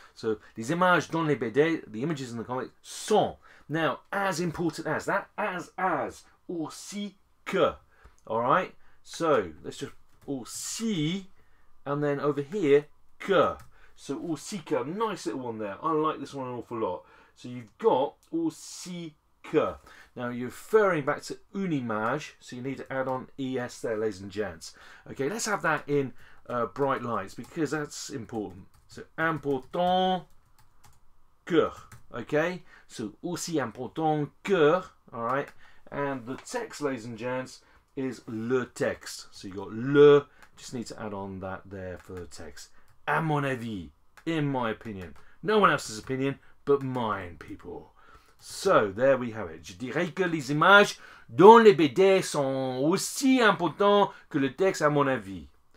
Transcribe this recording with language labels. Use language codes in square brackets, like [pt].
[fr] So, les images dans les BD, [en] the images in the comics, [fr] sont. [en] Now, as important as that, as, [fr] aussi que. [en] Alright? So, let's just, aussi, and then over here, que. So, [fr] aussi que, [en] nice little one there. I like this one an awful lot. So, you've got [fr] aussi que. [en] Now you're referring back to une image, so you need to add on es there, ladies and gents. Okay, let's have that in bright lights because that's important. So important que. Okay, so [fr] aussi important que. [en] All right, And the text, ladies and gents, is [fr] le texte. [en] So you got le, just need to add on that there for the text. [fr] À mon avis, [en] in my opinion. No one else's opinion, but mine, people. So, there we have it. [fr] Je dirais que les images dans les BD sont aussi importantes que le texte, à mon avis.